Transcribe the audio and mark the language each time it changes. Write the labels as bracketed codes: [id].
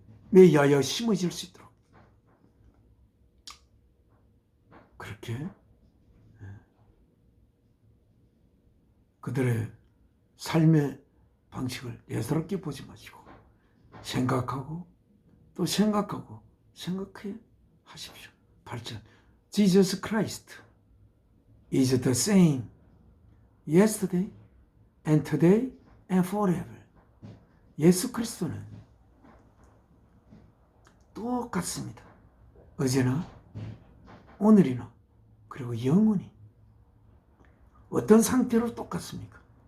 [ko] 위하여 심어질 수 있도록 그렇게 그들의 삶의 방식을 예사롭게 보지 마시고 생각하고 또 생각해 하십시오. [en] 8절 Jesus Christ is the same yesterday and today and forever. [ko] 예수 그리스도는 똑같습니다. 어제나 오늘이나 그리고 영원히. 어떤 상태로 똑같습니까?